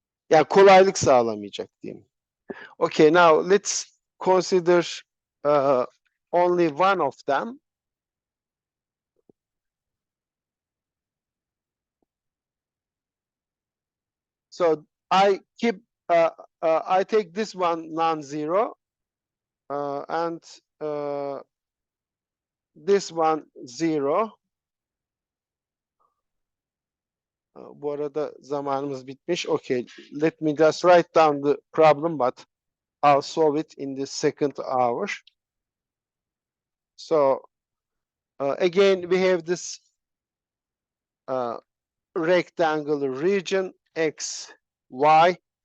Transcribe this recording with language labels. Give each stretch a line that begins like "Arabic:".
Turkish: Yani kolaylık sağlamayacak diyeyim.
English: Okay, now let's consider only one of them. So I keep I take this one non-zero and this one 0.
Turkish: Bu arada zamanımız bitmiş.
English: Okay, let me just write down the problem, but I'll solve it in the second hour. So again, we have this rectangular region, X, Y.